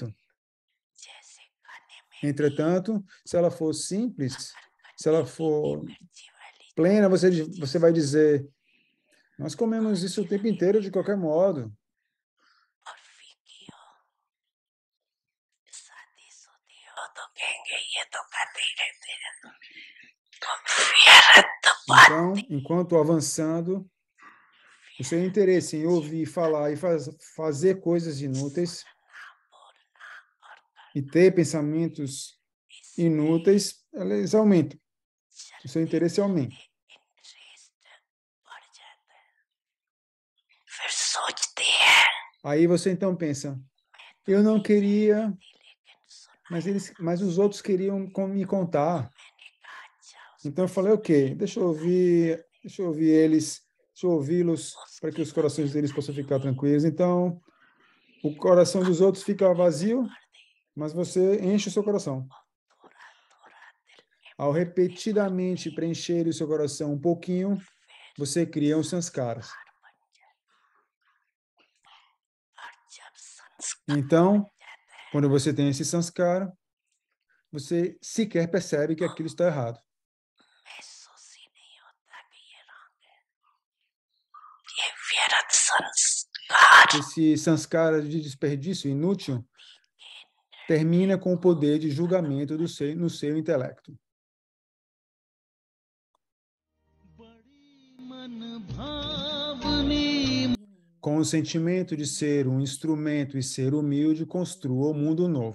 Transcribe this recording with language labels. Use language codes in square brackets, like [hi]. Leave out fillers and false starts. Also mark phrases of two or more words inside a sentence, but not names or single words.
[hi] जैसे खाने में [pt] Entretanto, se ela for simples, se ela for [hi] मिर्ची वाली [pt] plena, você vai dizer, nós comemos isso o tempo inteiro de qualquer modo. [hi] और फीकी हो, शादीशुदी हो तो कहेंगे ये तो खाते ही रहते हैं। तो व्यर्थ बात [pt] Então, enquanto avançando, o seu interesse em ouvir, falar e fazer coisas inúteis e ter pensamentos inúteis, eles aumentam. O seu interesse aumenta. [hi] इंटरेस्ट बढ़ जाता है। फिर सोचते हैं [pt] Aí você então pensa, eu não queria, [hi] लेकिन सुना [pt] mas os outros queriam me contar. [hi] मैंने कहा अच्छा [pt] Então eu falei, ok, deixa eu ouvir eles, deixa eu ouvi-los para que os corações deles possam ficar tranquilos. Então, o coração dos outros fica vazio, mas você enche o seu coração. [hi] थोड़ा थोड़ा दिल में [pt] Ao repetidamente preencher o seu coração um pouquinho, você cria os sanskaras. [hi] बन जाता है। और जब संस्कार [pt] Então, [hi] जाता है [pt] quando você tem esse sanskara, você sequer percebe que aquilo está errado. [hi] महसूस ही नहीं होता कि ये रॉन्ग है। ये व्यर्थ संस्कार [pt] Esse sanskara de desperdício inútil termina com o poder de julgamento no seu intelecto. Com o sentimento de ser um instrumento e ser humilde, construa o mundo novo.